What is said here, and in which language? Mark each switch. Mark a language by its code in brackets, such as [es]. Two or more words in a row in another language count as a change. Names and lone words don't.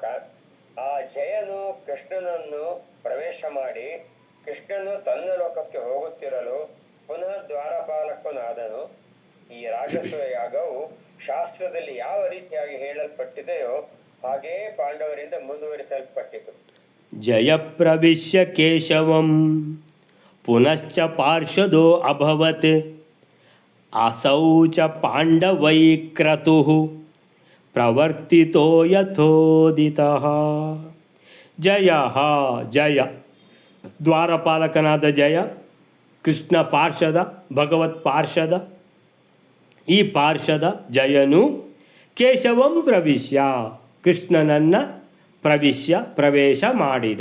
[kn] ಆ ಜಯನು ಕೃಷ್ಣನನ್ನು ಪ್ರವೇಶ ಮಾಡಿ ಕೃಷ್ಣನು ತನ್ನ ಲೋಕಕ್ಕೆ ಹೋಗುತ್ತಿರಲು ಪುನಃ ದ್ವಾರಪಾಲಕನಾದನು. ಈ ರಾಜಸೂಯ ಯಾಗವು ಶಾಸ್ತ್ರದಲ್ಲಿ ಯಾವ ರೀತಿಯಾಗಿ ಹೇಳಲ್ಪಟ್ಟಿದೆಯೋ ಹಾಗೆಯೇ ಪಾಂಡವರಿಂದ ಮುಂದುವರಿಸಲ್ಪಟ್ಟಿತು. [sa] ಜಯ ಪ್ರವಿಶ್ಯ ಕೇಶವಂ ಪುನಶ್ಚ ಪಾರ್ಷದೋ ಅಭವತ್ ಅಸೌ ಚ ಪಾಂಡವೈ ಕ್ರತುಃ ಪ್ರವರ್ತಿತೋ ಯಥೋದಿತಃ. [kn] ಜಯ ಜಯ, ದ್ವಾರಪಾಲಕನಾದ ಜಯ, ಕೃಷ್ಣ ಪಾರ್ಷದ, ಭಗವತ್ ಪಾರ್ಷದ. ಈ ಪಾರ್ಷದ ಜಯನು [sa] ಕೇಶವಂ ಪ್ರವಿಶ್ಯ, [kn] ಕೃಷ್ಣನನ್ನು ಪ್ರವೇಶ ಮಾಡಿದ.